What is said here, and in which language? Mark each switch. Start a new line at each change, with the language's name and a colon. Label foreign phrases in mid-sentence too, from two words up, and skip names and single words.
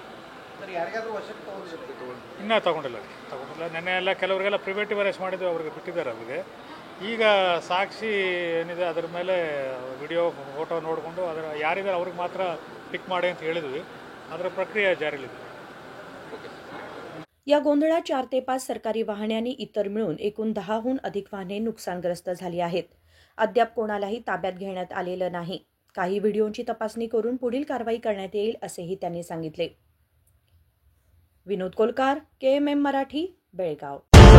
Kannada: ಇನ್ನೂ ತಗೊಂಡಿಲ್ಲ. ನೆನ್ನೆ ಎಲ್ಲ ಕೆಲವರಿಗೆಲ್ಲ
English: preventive arrest
Kannada: ಮಾಡಿದ್ದು ಅವ್ರಿಗೆ ಬಿಟ್ಟಿದ್ದಾರೆ. ಅವರಿಗೆ ಈಗ ಸಾಕ್ಷಿ ಏನಿದೆ ಅದರ ಮೇಲೆ
English: video photo
Kannada: ನೋಡಿಕೊಂಡು ಅದರ ಯಾರಿದ್ದಾರೆ ಅವ್ರಿಗೆ ಮಾತ್ರ ಪಿಕ್ ಮಾಡಿ ಅಂತ ಹೇಳಿದ್ವಿ. ಅದರ ಪ್ರಕ್ರಿಯೆ ಜಾರಿಯಲ್ಲಿದೆ.
Marathi: या गोंधळात 4 ते 5 सरकारी वाहने आणि इतर मिळून एकूण 10हून अधिक वाहने नुकसानग्रस्त झाली आहेत. अद्याप कोणालाही ताब्यात घेण्यात आलेलं नाही. काही व्हिडिओंची तपासणी करून पुढील कारवाई करण्यात येईल, असेही त्यांनी सांगितले. विनोद कोलकार, KMM मराठी, बेळगाव.